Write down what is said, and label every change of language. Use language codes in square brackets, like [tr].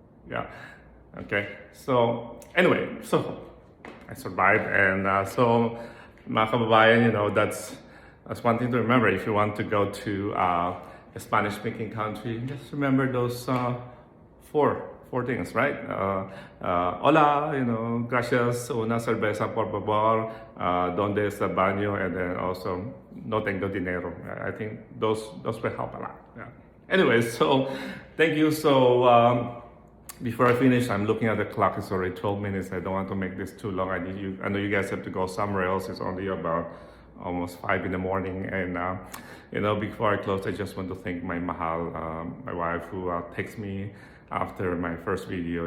[en] Yeah, okay. So anyway, so I survived, and so [tl] mga kababayan, [en] that's one thing to remember if you want to go to a Spanish-speaking country. Just remember those four things, right? [es] Hola, gracias, una cerveza por favor, donde está el baño, [en] and then also [es] no tengo dinero. [en] I think those will help a lot. Yeah. Anyway, so thank you. So before I finish, I'm looking at the clock. It's already 12 minutes. I don't want to make this too long. I know you guys have to go somewhere else. It's only about almost 5 in the morning, and before I close, I just want to thank my mahal, my wife, who texts me after my first video.